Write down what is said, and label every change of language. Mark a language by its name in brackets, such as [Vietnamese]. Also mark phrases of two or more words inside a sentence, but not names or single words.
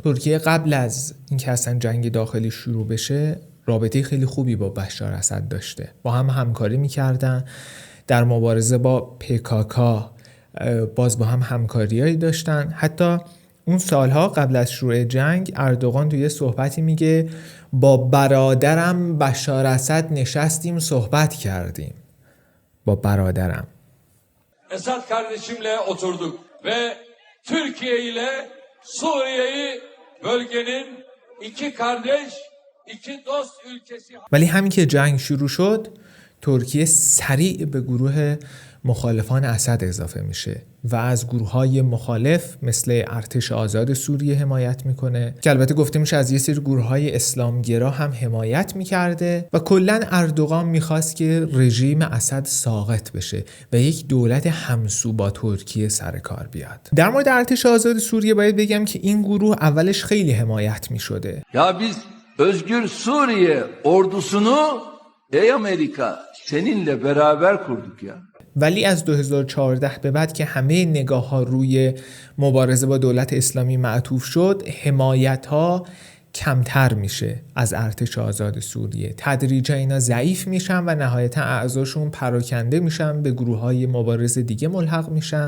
[Persian] ترکیه قبل از اینکه اصلا جنگ داخلی شروع بشه رابطه خیلی خوبی با بشار اسد داشته، با هم همکاری میکردن در مبارزه با PKK، باز با هم همکاریایی داشتن. حتی اون سالها قبل از شروع جنگ اردوغان توی صحبتی میگه با برادرم بشار اسد نشستیم صحبت کردیم. با برادرم [Turkish] Esad kardeşimle oturduk ve Türkiye ile Suriye'yi bölgenin iki kardeş, iki dost ülkesi. [Persian] ولی همین که جنگ شروع شد ترکیه سریع به گروه مخالفان اسد اضافه میشه و از گروه‌های مخالف مثل ارتش آزاد سوریه حمایت میکنه که البته گفته میشه از یه سری گروه‌های اسلامگرا هم حمایت میکرده و کلاً اردوغان میخواست که رژیم اسد ساقط بشه و یک دولت همسو با ترکیه سر کار بیاد. در مورد ارتش آزاد سوریه باید بگم که این گروه اولش خیلی حمایت میشده. [Turkish] Ya biz Özgür Suriye ordusunu ey Amerika seninle beraber kurduk ya. [Persian] ولی از 2014 به بعد که همه نگاه ها روی مبارزه با دولت اسلامی معطوف شد، حمایت ها کمتر میشه از ارتش آزاد سوریه. تدریجا اینا ضعیف میشن و نهایتا اعضاشون پراکنده میشن، به گروه های مبارز دیگه ملحق میشن.